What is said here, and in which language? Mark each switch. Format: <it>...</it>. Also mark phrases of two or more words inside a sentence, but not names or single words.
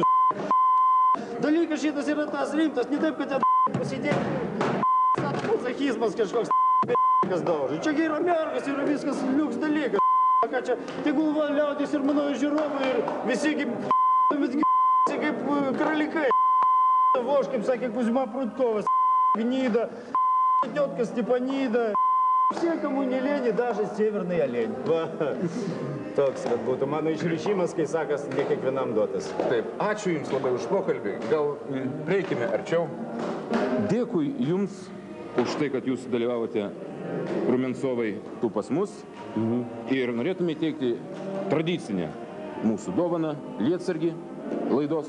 <lt>Dalykas šitas yra tas rimtas, ne taip, kad ten pasidėti mazochizmas kažkoks kas daužai. Čia yra mergas, yra viskas liuks dalykas. Ką čia, tegul va liaudis ir mano žiūrovai ir visi kaip kralikai. Vož, kaip sakė Kuzma Prudkovas,</lt> <ru>Гнида, тетка Степанида. Все, кому не лень, даже северный олень.</ru> <lt>Toks būtų mano išrišimas, kai sakas, ne kiekvienam duotas. Taip, ačiū Jums labai už pokalbį. Gal prieikime arčiau. Dėkui Jums už tai, kad Jūs dalyvavote Rumiancovai tu pas mus. Ir norėtume įteikti tradicinę mūsų dovaną, lietsargį laidos.</lt>